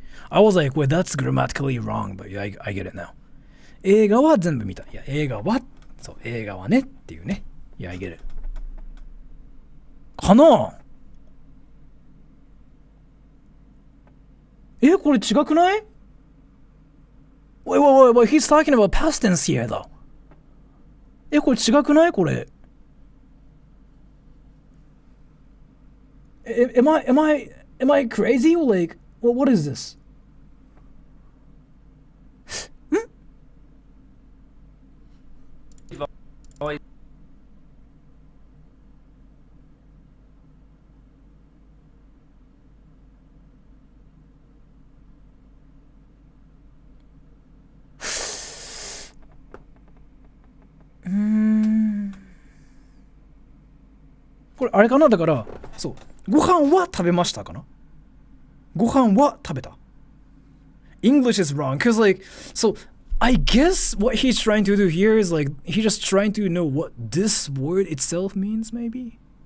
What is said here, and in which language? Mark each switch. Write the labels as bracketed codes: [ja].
[en] I was like, well, that's grammatically wrong, but I get it now. [ja] 映画は全部見た。いや、映画はねっていうね。いや、 [en] I get it. [ja] かな？これ違くない？ [en] Wait, he's talking about past tense here, though. [ja] これ違くない？これ。 [en] Am I crazy? Like, what is this? [ja] これあれかな？だからそうご飯は食べましたかな？ご飯は食べた。 [en] English is wrong because like so I guess what he's trying to do here is like he's just trying to know what this word itself means maybe.